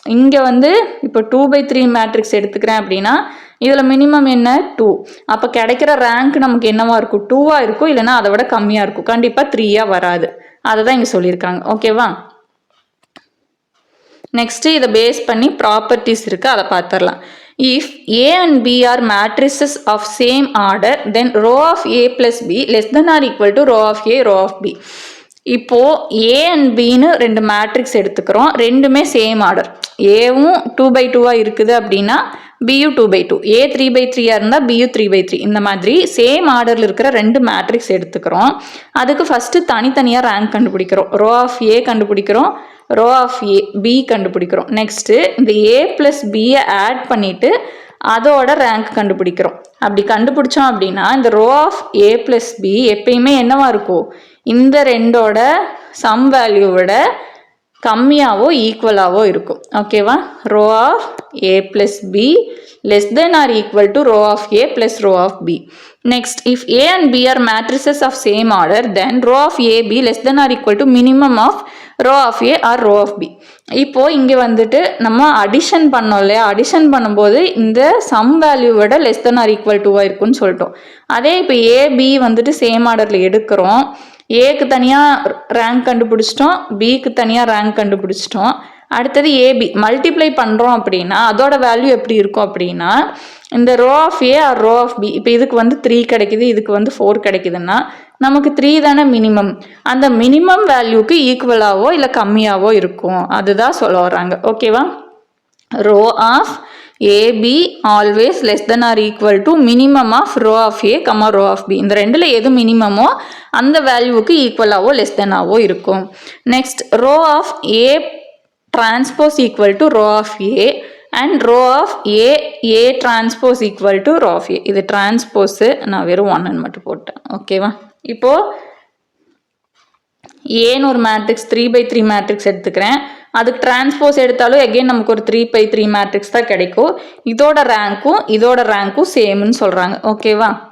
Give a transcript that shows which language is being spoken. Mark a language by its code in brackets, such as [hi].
[ta] இங்கே இப்போ 2/3 மேட்ரிக்ஸ் எடுத்துக்கிறேன் அப்படின்னா இதில் மினிமம் என்ன? 2. அப்போ கிடைக்கிற ரேங்க் நமக்கு என்னவா இருக்கும்? 2ஆக இருக்கும், இல்லைன்னா அதை விட கம்மியாக இருக்கும். கண்டிப்பாக 3ஆக வராது. அதை தான் இங்கே சொல்லியிருக்காங்க. ஓகேவா? நெக்ஸ்ட்டு இதை பேஸ் பண்ணி ப்ராப்பர்ட்டிஸ் இருக்குது, அதை பார்த்துடலாம். [en] If A and B are matrices of same order then row of A plus B less than or equal to row of A, row of B. [ta] இப்போது A and Bன்னு 2 மேட்ரிக்ஸ் எடுத்துக்கிறோம், ரெண்டுமே same order. ஏவும் 2/2ஆக இருக்குது அப்படின்னா பியூ 2/2, A 3/3ஆக இருந்தால் பியூ 3/3. இந்த மாதிரி same ஆர்டரில் இருக்கிற 2 மேட்ரிக்ஸ் எடுத்துக்கிறோம். அதுக்கு ஃபஸ்ட்டு தனித்தனியாக ரேங்க் கண்டுபிடிக்கிறோம். ரோ ஆஃப் ஏ கண்டுபிடிக்கிறோம், ரோ ஆஃப் ஏ பி கண்டுபிடிக்கிறோம். நெக்ஸ்ட்டு இந்த A + Bயை ஆட் பண்ணிவிட்டு அதோட ரேங்க் கண்டுபிடிக்கிறோம். அப்படி கண்டுபிடிச்சோம் அப்படின்னா இந்த ரோ ஆஃப் A + B எப்பயுமே என்னவா இருக்கும்? இந்த 2ஓட சம் வேல்யூவோட கம்மியாவோ ஈக்குவலாகவோ இருக்கும். ஓகேவா? Row of [en] A plus B less than or equal to row of A plus row of B. Next, if A and B are matrices of same order, then row of AB less than or equal to minimum of row of A or row of B. [ta] இப்போ இங்கே வந்துட்டு நம்ம addition பண்ணோம் இல்லையா, addition பண்ணும்போது இந்த some வேல்யூவோட less than R equal டுவாக இருக்குன்னு சொல்லிட்டோம். அதே இப்போ ஏபி வந்துட்டு சேம் ஆர்டரில் எடுக்கிறோம். ஏக்கு தனியாக ரேங்க் கண்டுபிடிச்சிட்டோம், பிக்கு தனியாக ரேங்க் கண்டுபிடிச்சிட்டோம். அடுத்தது ஏபி மல்டிப்ளை பண்ணுறோம் அப்படின்னா அதோட வேல்யூ எப்படி இருக்கும் அப்படின்னா இந்த row of A R row of B, இப்போ இதுக்கு வந்து 3 கிடைக்குது, இதுக்கு வந்து 4 கிடைக்குதுன்னா நமக்கு 3 தானே மினிமம். அந்த மினிமம் வேல்யூக்கு ஈக்குவலாவோ இல்லை கம்மியாவோ இருக்கும், அதுதான் சொல்ல வர்றாங்க. ஓகேவா? [en] Row of AB always less than or equal to minimum of row of A comma row of B. [ta] இந்த ரெண்டில் எது மினிமமோ அந்த வேல்யூவுக்கு ஈக்குவலாவோ லெஸ் தென்னாவோ இருக்கும். [en] Next, row of A transpose equal to row of A and row of A transpose equal to row of A. [ta] இது transpose நான் வெறும் 1 மட்டும் போட்டேன். ஓகேவா? இப்போ ஏன்னு ஒரு மேட்ரிக்ஸ் 3x3 மேட்ரிக்ஸ் எடுத்துக்கிறேன். அதுக்கு டிரான்ஸ்போஸ் எடுத்தாலும் எகெயின் நமக்கு ஒரு 3x3 மேட்ரிக்ஸ் தான் கிடைக்கும். இதோட ரேங்க்கும் சேம்னு சொல்கிறாங்க. ஓகேவா?